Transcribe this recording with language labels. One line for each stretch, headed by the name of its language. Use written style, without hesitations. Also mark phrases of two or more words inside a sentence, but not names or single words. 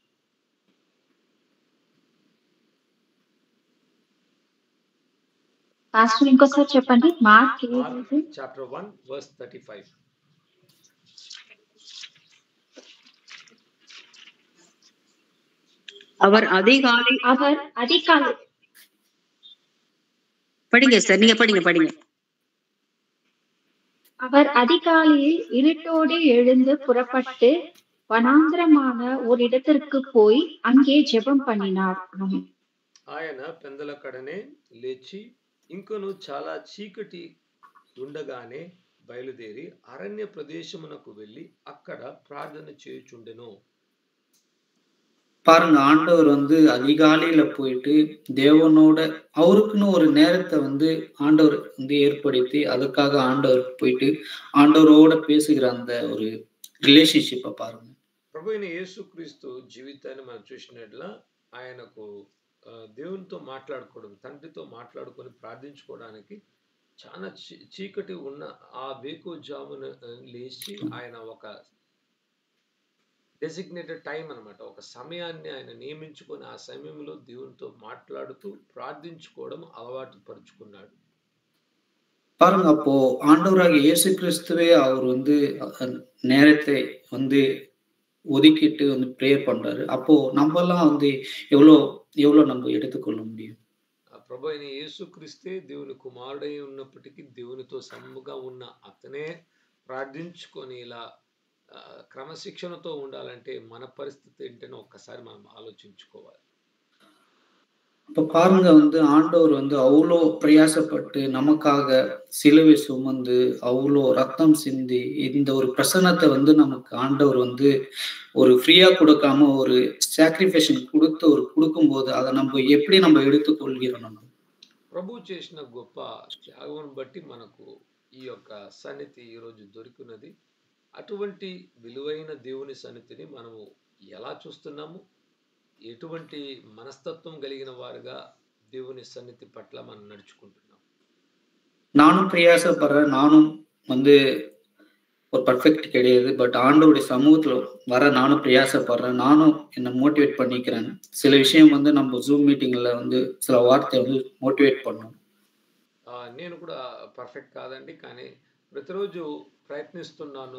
Telugu: పాస్టర్ ఇంకోసారి చెప్పండి. మార్క్
English: Chapter 1 verse 35.
Tamil: அவர் அதிகாலை படிங்க சார், நீங்க படிங்க. அவர் அதிகாலையில் இருட்டோடு எழுந்து புறப்பட்டு వనాంతరமான ஒரு இடத்திற்கு போய் அங்கே ஜெபம் பண்ணினார்.
Telugu: ఆయన పెందల కడనే లేచి ఇంకను చాలా చీకటి ఉండగానే బయలుదేరి అరణ్య ప్రదేశమునకు వెళ్ళి అక్కడ ప్రార్థన చేయుచుండెను.
Tamil: பாருங்க, ஆண்டவர் வந்து அதிகாலையில போயிட்டு தேவனோட அவருக்குன்னு ஒரு நேரத்தை வந்து ஆண்டவர் வந்து ஏற்படுத்தி அதுக்காக ஆண்டவர் போயிட்டு ஆண்டவரோட பேசுகிற அந்த ஒரு రిలేషన్షిప్ பாருங்க.
Telugu: ప్రభు అయిన యేసుక్రీస్తు జీవితాన్ని మనం చూసినట్ల ఆయనకు దేవునితో మాట్లాడుకోవడం, తండ్రితో మాట్లాడుకొని ప్రార్థించుకోవడానికి చాలా చీకటి ఉన్న ఆ వేకువజామున లేచి ఆయన ఒక
English: designated time
Telugu: అన్నమాట, ఒక సమయాన్ని ఆయన నియమించుకొని ఆ సమయంలో దేవునితో మాట్లాడుతూ ప్రార్థించుకోవడం అలవాటు పరుచుకున్నాడు.
Tamil: பாருங்க, அப்போ ஆண்டவராக இயேசு கிறிஸ்துவே அவர் வந்து நேரத்தை வந்து ஒதுக்கிட்டு வந்து ப்ரேயர் பண்றாரு. அப்போ நம்ம எல்லாம் வந்து எவ்வளவு நம்ம எடுத்துக்கொள்ள முடியும்?
Telugu: ప్రభు అయిన యేసుక్రీస్తే దేవుని కుమారుడై ఉన్నప్పటికీ దేవునితో సమ్ముగా ఉన్న అతనే ప్రార్థించుకొని ఇలా క్రమశిక్షణతో ఉండాలంటే మన పరిస్థితి ఏంటని ఒక్కసారి మనం ఆలోచించుకోవాలి.
Tamil: இப்ப பாருங்க, வந்து ஆண்டவர் வந்து அவ்வளோ பிரயாசப்பட்டு நமக்காக சிலுவை சுமந்து அவ்வளோ ரத்தம் சிந்தி இந்த ஒரு பிரசன்னத்தை வந்து நமக்கு ஆண்டவர் வந்து ஒரு ஃப்ரீயா கொடுக்காம ஒரு சாக்ரிஃபைஷன் கொடுத்து ஒரு கொடுக்கும்போது அதை நம்ம எப்படி நம்ம எடுத்துக்கொள்கிறோம்? நம்ம
Telugu: ప్రభు చేసిన గొప్ప త్యాగం బట్టి మనకు ఈ యొక్క సన్నిధి ఈరోజు దొరికినది. అటువంటి విలువైన దేవుని సన్నిధిని మనము ఎలా చూస్తున్నాము, ఎటువంటి మనస్తత్వం కలిగిన వారుగా దేవుని సన్నిధి పట్ల మనం నడుచుకుంటున్నాం?
Tamil: நானும் பிரயாசப்படுறேன், நானும் வந்து ஒரு பர்ஃபெக்ட் கிடையாது. பட் ஆண்டவருடைய சமூகத்துல வர நானும் பிரயாசப்படுறேன், நானும் என்னை மோட்டிவேட் பண்ணிக்கிறேன். சில விஷயம் வந்து நம்ம ஜூம் மீட்டிங்ல வந்து சில வார்த்தை வந்து మోటివేట్ பண்ணும்.
Telugu: నేను కూడా పర్ఫెక్ట్ కాదండి, కానీ ప్రతిరోజు ప్రయత్నిస్తున్నాను.